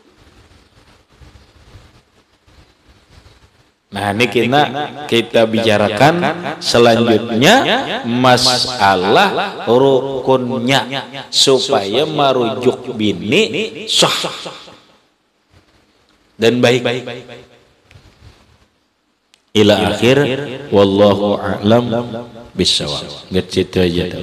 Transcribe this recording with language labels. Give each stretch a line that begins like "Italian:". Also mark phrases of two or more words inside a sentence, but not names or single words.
Banjar: Nah ini kita bicarakan selanjutnya masalah rukunnya supaya merujuk bini sah dan baik.
Arabic: إلى آخر والله أعلم بالصواب.
Banjar: Gitu aja.